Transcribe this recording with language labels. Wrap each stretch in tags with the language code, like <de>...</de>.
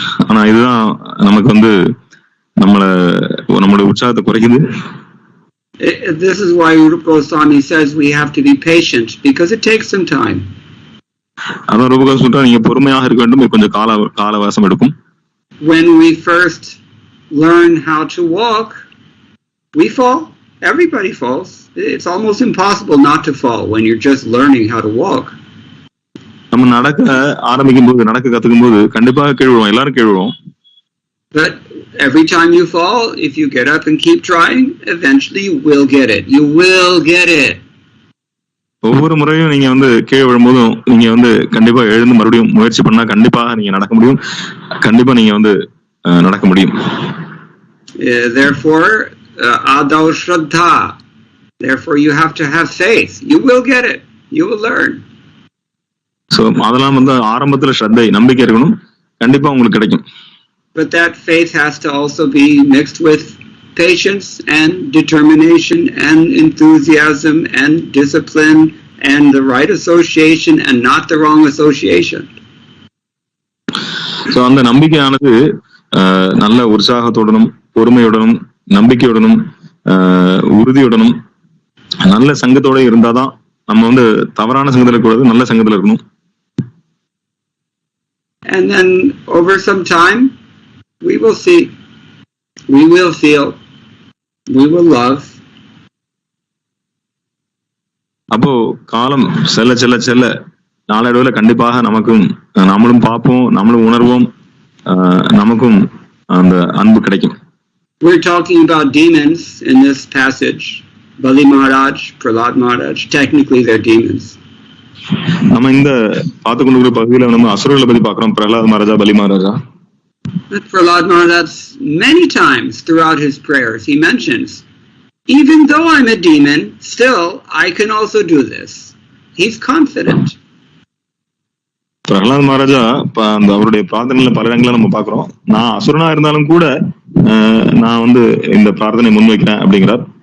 <ta>ஆனா இதுதான் நமக்கு வந்து நம்மளுடைய உற்சாகத்தை குறைக்குது.</ta> <en>This is why Rupa Goswami says we have to be patient, because it takes some time.</en> <ta>அதான் ரூப கோஸ்வாமி சொல்றாரு, நீங்க பொறுமையாக இருக்க வேண்டும், கொஞ்சம் காலவாசம் எடுக்கும்.</ta> <en>When we first learn how to walk, we fall. Everybody falls. It's almost impossible not to fall when you're just learning how to walk.</en> <ta>நம்ம நடக்க ஆரம்பிக்கும் போது, நடக்க கத்துக்கும் போது கண்டிப்பாக கீழ் விழுவோம், எல்லாரும் கீழ் விழுவோம்.</ta> <en>But every time you fall, if you get up and keep trying, eventually you will get it. You will get it.</en> <ta>ஒவ்வொரு முறையும் நீங்க வந்து கீழே விழும்போதும் நீங்க வந்து கண்டிப்பா எழுந்து மறுபடியும் முயற்சி பண்ணா கண்டிப்பா நீங்க நடக்க முடியும், கண்டிப்பா நீங்க வந்து நடக்க முடியும்.</ta> <en>Therefore, adav shraddha. Therefore, you have to have faith. You will get it. You will learn.</en> <ta>So அதெல்லாம் வந்து ஆரம்பத்துல ஸ்ரத்தை, நம்பிக்கை இருக்கணும், கண்டிப்பா உங்களுக்கு கிடைக்கும்.</ta> <en>But that faith has to also be mixed with patience and determination and enthusiasm and discipline and the right association and not the wrong association.</en> <ta>So அந்த நம்பிக்கையானது நல்ல உற்சாகத்துடனும் பொறுமையுடனும் நம்பிக்கையுடனும் உறுதியுடனும் நல்ல சங்கத்தோட இருந்தாதான் நம்ம வந்து தவறான சங்கத்துல இருக்கக்கூடாது, நல்ல சங்கத்துல இருக்கணும்.</ta> <en>And then over some time we will see, we will feel, we will love.</en> <ta>அப்போ காலம் செல்ல செல்ல செல்ல நாளடைவுல கண்டிப்பாக நமக்கும் நம்மளும் பார்ப்போம், நம்மளும் உணர்வோம், நமக்கும் அந்த அன்பு கிடைக்கும்.</ta> <en>We're talking about demons in this passage. Bali Maharaj, Prahlad Maharaj, technically they're demons.</en> <ta>நம்ம இந்த பார்த்து கொண்டு பகுதியில நம்ம அசுரர்களை பத்தி பார்க்கிறோம், பிரஹ்லாத் மகாராஜா, பலி Maharaja.</ta> <en>But Prahlad Maharaj, many times throughout his prayers, he mentions, even though I'm a demon, still I can also do this. He's confident.</en> <ta>Prahalad Maharaja அந்த அவருடைய பிரார்த்தனையில பல இடங்களை நம்ம பாக்குறோம், நான் அசுரனா இருந்தாலும் கூட நான் வந்து இந்த பிரார்த்தனை முன்வைக்கிறேன் அப்படிங்கிறார்.</ta>